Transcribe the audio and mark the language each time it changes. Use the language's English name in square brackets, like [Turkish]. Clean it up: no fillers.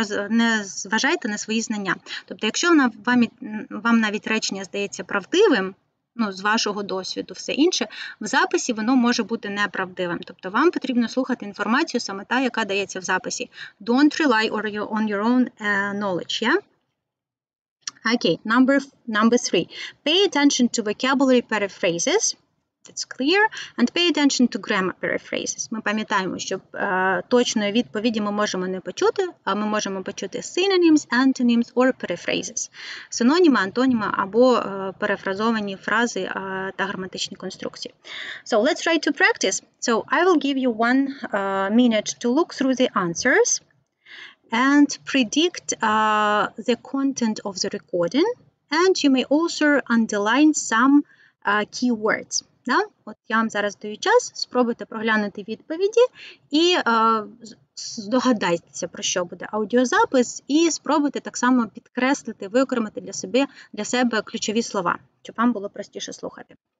[Ukrainian] Не зважайте на свої знання. Тобто, якщо вам навіть речення здається правдивим, з вашого досвіду, все інше, в записі воно може бути неправдивим. Тобто, вам потрібно слухати інформацію саме та, яка дається в записі. [English] Don't rely on your own knowledge, yeah? Okay, number 3. Pay attention to vocabulary paraphrases. It's clear. And pay attention to grammar paraphrases. [Ukrainian] Ми пам'ятаємо, що точної відповіді ми можемо не почути, а ми можемо почути [English] synonyms, antonyms or paraphrases. [Ukrainian] Синоніми, антоніми або перефразовані фрази та граматичні конструкції. [English] So let's try to practice. So I will give you 1 minute to look through the answers and predict the content of the recording. And you may also underline some keywords. [Ukrainian] Да? От я вам зараз даю час, спробуйте проглянути відповіді і здогадайтеся, про що буде аудіозапис, і спробуйте так само підкреслити, виокремити для себе ключові слова, щоб вам було простіше слухати.